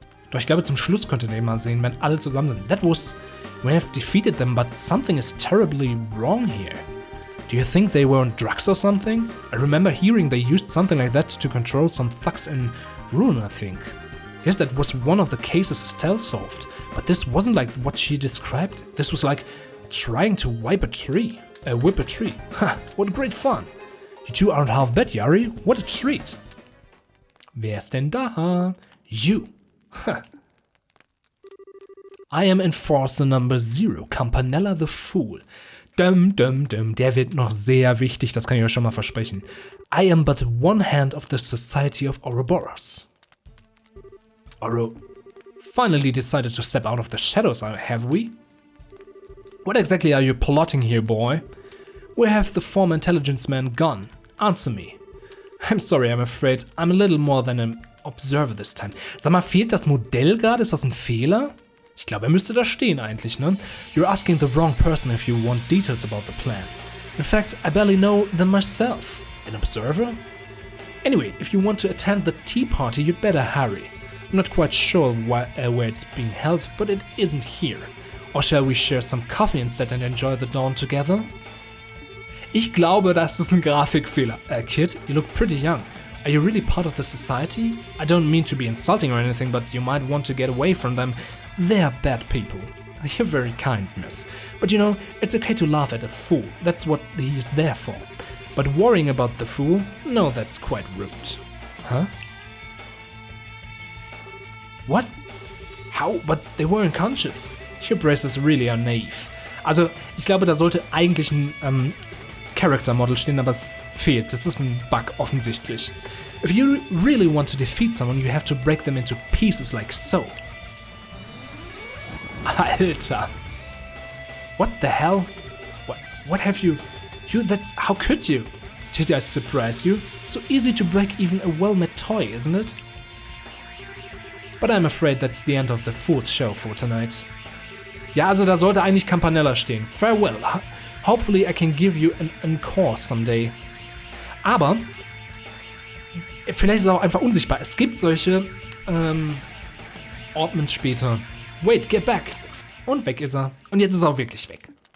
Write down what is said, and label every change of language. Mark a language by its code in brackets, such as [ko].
[de] Doch ich glaube, zum Schluss könnt ihr mal sehen, wenn alle zusammen sind. [en] That was... We have defeated them, but something is terribly wrong here. Do you think they were on drugs or something? I remember hearing they used something like that to control some thugs in Ruin, I think. Yes, that was one of the cases Estelle solved, but this wasn't like what she described. This was like trying to whip a tree. Ha, what great fun. You two aren't half bad, Yari. What a treat. [de] Wer ist denn da? [en] You. Ha. I am Enforcer Number 0, Campanella the Fool. [de] Der wird noch sehr wichtig, das kann ich euch schon mal versprechen. [en] I am but one hand of the Society of Ouroboros. Finally decided to step out of the shadows, have we? What exactly are you plotting here, boy? Where have the former intelligence men gone? Answer me. I'm sorry, I'm afraid I'm a little more than an observer this time. [de] Sag mal, fehlt das Modell gerade? Ist das ein Fehler? Ich glaube, er müsste da stehen eigentlich, ne? [en] You're asking the wrong person if you want details about the plan. In fact, I barely know them myself. An observer? Anyway, if you want to attend the tea party, you'd better hurry. I'm not quite sure where it's being held, but it isn't here. Or shall we share some coffee instead and enjoy the dawn together? [de] Ich glaube, das ist ein Grafikfehler. [en] Kid, you look pretty young. Are you really part of the society? I don't mean to be insulting or anything, but you might want to get away from them. They're bad people. You're very kind, miss. But you know, it's okay to laugh at a fool. That's what he's there for. But worrying about the fool? No, that's quite rude. Huh? What? How? But they were unconscious. Your braces really are naive. [de] Also, ich glaube, da sollte eigentlich ein Character Model stehen, aber es fehlt. Das ist ein Bug offensichtlich. [en] If you really want to defeat someone, you have to break them into pieces like so. Alter. What the hell? What have you... that's... How could you? Did I surprise you? It's so easy to break even a well-made toy, isn't it? But I'm afraid that's the end of the fool's show for tonight. [de] Ja, also da sollte eigentlich Campanella stehen. [en] Farewell. Hopefully I can give you an encore someday. [de] Aber vielleicht ist es auch einfach unsichtbar. Es gibt solche Ordnungen später. [en] Wait, get back. [de] Und weg ist er. Und jetzt ist er auch wirklich weg.